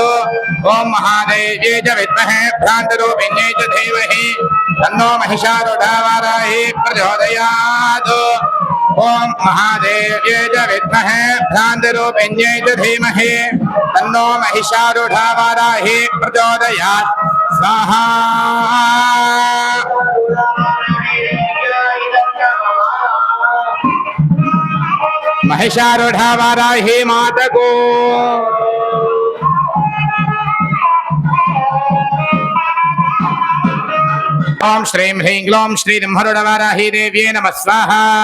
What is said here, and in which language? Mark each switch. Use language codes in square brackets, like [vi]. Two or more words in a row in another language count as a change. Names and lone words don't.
[sa] ఓం మహాదేవ్యై చ విద్మహే భ్రాంతిరూపిణ్యై చ ధీమహి తన్నో మహిషారూఢా వారాహి ప్రచోదయాత్. ఓం మహాదేవ్యై చ విద్మహే భ్రాంతిరూపిణ్యై చ ధీమహి తన్నో మహిషారూఢా వారాహి ప్రచోదయాత్ స్వాహా. [hi] महिषारूढ़ा वाराही माता को [sa] ओम श्रीं ह्रीं ग्लौं श्री ब्रह्मरूढ़ वाराही देव्यै नमः स्वाहा.